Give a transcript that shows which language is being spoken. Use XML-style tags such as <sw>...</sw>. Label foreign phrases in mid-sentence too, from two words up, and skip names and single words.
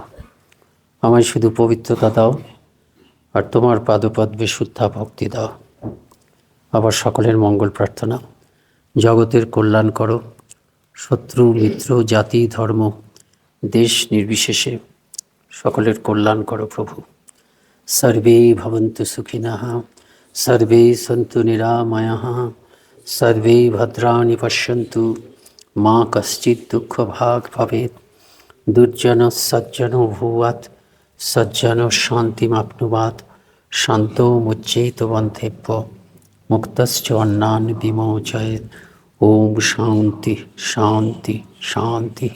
<bn>আমায় শুধু পবিত্রতা দাও আর তোমার পাদপদ্মে শুদ্ধা ভক্তি দাও। আবার সকলের মঙ্গল প্রার্থনা। জগতের কল্যাণ করো, শত্রু মিত্র জাতি ধর্ম দেশ নির্বিশেষে সকলের কল্যাণ করো প্রভু।</bn> <sa>সর্বে ভবন্তু সুখিনঃ, সর্বে সন্তু নিরাময়াঃ, সর্বে ভদ্রাণি পশ্যন্তু, মা কশ্চিৎ দুঃখভাগ্ ভবেৎ। দুর্জন সজ্জন ভূয়াৎ, সজ্জন শান্তিমাপ্নুয়াৎ, শান্তো মুচ্যেত বন্ধেভ্য, মুক্তশ্চ অন্নান বিমোচয়েৎ। ওম শান্তি শান্তি শান্তি।</sa>